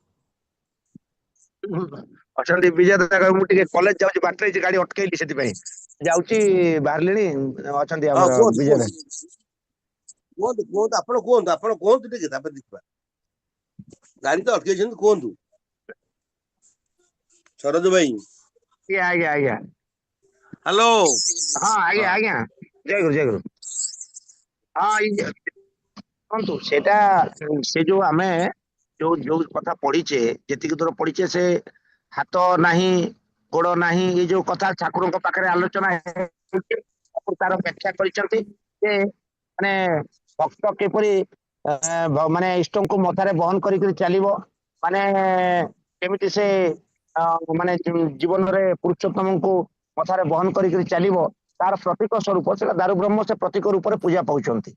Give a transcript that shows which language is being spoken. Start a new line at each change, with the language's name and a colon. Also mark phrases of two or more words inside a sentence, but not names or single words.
Odia: ଅଛନ୍ତି ବିଜୟ ଦାଦା, ମୁଁ ଟିକେ କଲେଜ ଯାଉଛି, ବାଟରେ ଗାଡି ଅଟକେଇଲି, ସେଥିପାଇଁ ଯାଉଛି, ବାହାରିଲିଣି। ଅଛନ୍ତି ହଁ, ଆମର କୁହନ୍ତୁ ବିଜୟ କୁହନ୍ତୁ ଦାଦା। କୁହନ୍ତୁ କୁହନ୍ତୁ, ଆପଣ କୁହନ୍ତୁ ଟିକେ, ତାପରେ ଦେଖିବା। ଗାଡି ତ ଅଟକେଇଛନ୍ତି, କୁହନ୍ତୁ ସରୋଜ ଭାଇ। ଆଜ୍ଞା ଆଜ୍ଞା ଆଜ୍ଞା। हेलो ହଁ ଆଜ୍ଞା हाँ ଆଜ୍ଞା ଜୟ ଗୁରୁ ଜୟ ଗୁରୁ। हाँ ଦେଖନ୍ତୁ ସେଇଟା ସେ ଯୋଉ ଆମେ ଯୋଉ ଯୋଉ କଥା ପଢିଛେ ଯେତିକି ଦୂର ପଢିଛେ ସେ ହାତ ନାହିଁ ଗୋଡ ନାହିଁ ଏଇ ଯୋଉ କଥା ଠାକୁରଙ୍କ ପାଖରେ ଆଲୋଚନା ହେଇଛି ତାର ବ୍ୟାଖ୍ୟା କରିଛନ୍ତି ଯେ ମାନେ ଭକ୍ତ କିପରି ମାନେ ଇଷ୍ଟଙ୍କୁ ମଥାରେ ବହନ କରିକି ଚାଲିବ ମାନେ କେମିତି ସେ ମାନେ ଜୀବନରେ ପୁରୁଷୋତ୍ତମଙ୍କୁ ମଥାରେ ବହନ କରିକି ଚାଲିବ ତାର ପ୍ରତୀକ ସ୍ୱରୂପ ସେଟା ଦାରୁ ବ୍ରହ୍ମ ସେ ପ୍ରତୀକ ରୂପରେ ପୂଜା ପାଉଛନ୍ତି।